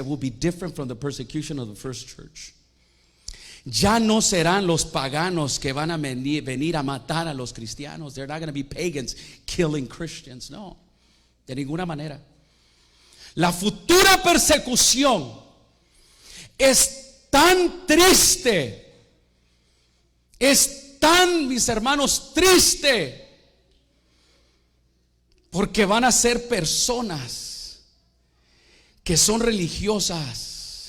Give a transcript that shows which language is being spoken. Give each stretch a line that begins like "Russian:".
English: It will be different from the persecution of the first church.
Spanish: Ya no serán los paganos que van a venir a matar a los cristianos.
English: They're not going to be pagans killing Christians.
Spanish: No, de ninguna manera. La futura persecución es tan triste, es tan, mis hermanos, triste, porque van a ser personas que son religiosas.